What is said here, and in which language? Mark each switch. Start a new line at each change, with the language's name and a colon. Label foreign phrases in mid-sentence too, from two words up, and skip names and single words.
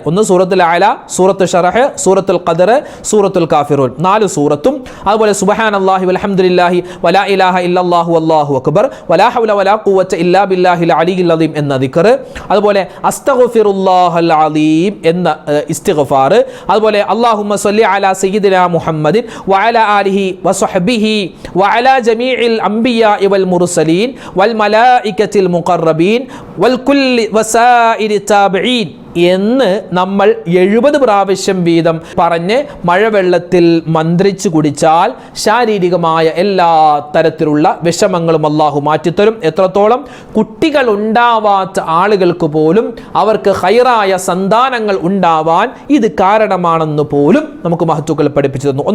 Malayalam: ഒന്ന് സൂറത്തുൽ അഅല, സൂറത്തു ശറഹ്, സൂറത്തുൽ ഖദർ, സൂറത്തുൽ കാഫിറൂൻ, 4 സൂറത്തും.
Arabic: അതുപോലെ سبحان الله والحمد لله ولا إله إلا الله والله أكبر ولا حول ولا قوة إلا بالله العلي العظيم
Malayalam: എന്ന ദിക്ർ. അതുപോലെ
Arabic: أستغفر الله العليم
Malayalam: എന്ന ഇസ്തിഗ്ഫാർ.
Arabic: അതുപോലെ اللهم صل على سيدنا محمد وعلى آله وصحبه وعلى جميع الأنبياء والمرسلين والملائكة المقربين والكل وسائر التابعين
Malayalam: എന്ന് നമ്മൾ 70 പ്രാവശ്യം വീതം പറഞ്ഞ് മഴവെള്ളത്തിൽ മന്ത്രിച്ച് കുടിച്ചാൽ ശാരീരികമായ എല്ലാ തരത്തിലുള്ള വിഷമങ്ങളും അല്ലാഹു മാറ്റിത്തരും. എത്രത്തോളം കുട്ടികൾ ഉണ്ടാവാത്ത ആളുകൾക്ക് പോലും അവർക്ക് ഖൈറായ സന്താനങ്ങൾ ഉണ്ടാവാൻ ഇത് കാരണമാണെന്ന് പോലും നമുക്ക് മഹത്തുക്കൾ പഠിപ്പിച്ചു തന്നു.